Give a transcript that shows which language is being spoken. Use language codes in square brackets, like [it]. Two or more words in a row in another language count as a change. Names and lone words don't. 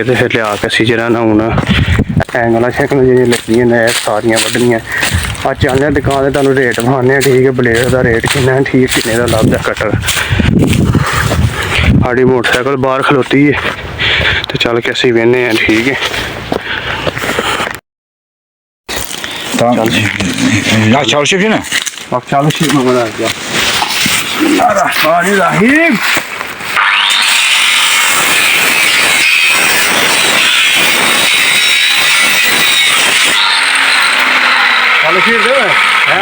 [pa] ਤੇ ਫਿਰ ਲਿਆ ਕੇ ਅਸੀਂ ਜਿਹੜਾ ਨਾ ਹੁਣ ਐਂਗਲਾਂ ਸ਼ੈਂਗਲਾਂ ਜਿਹੜੀਆਂ ਲੱਗੀਆਂ ਨੇ ਸਾਰੀਆਂ ਵੱਢਣੀਆਂ। ਆ ਚੱਲਦੇ ਹਾਂ ਦੁਕਾਨ 'ਤੇ, ਤੁਹਾਨੂੰ ਰੇਟ ਵਿਖਾਉਂਦੇ ਹਾਂ, ਠੀਕ ਹੈ। ਬਲੇਡ ਦਾ ਰੇਟ ਕਿੰਨਾ ਹੈ, ਠੀਕ, ਕਿੰਨੇ ਦਾ ਲੱਭਦਾ ਕਟਰ। ਸਾਡੀ ਮੋਟਰਸਾਈਕਲ ਬਾਹਰ ਖਲੋਤੀ ਹੈ ਤੇ ਚੱਲ ਕੇ ਅਸੀਂ ਵੇਖਦੇ ਹਾਂ, ਠੀਕ ਹੈ। [tr] Tamam. Ya çalışıyor yine. Bak çalışıyor mu kadar ya. Bismillahirrahmanirrahim. Çalışıyor değil mi? He?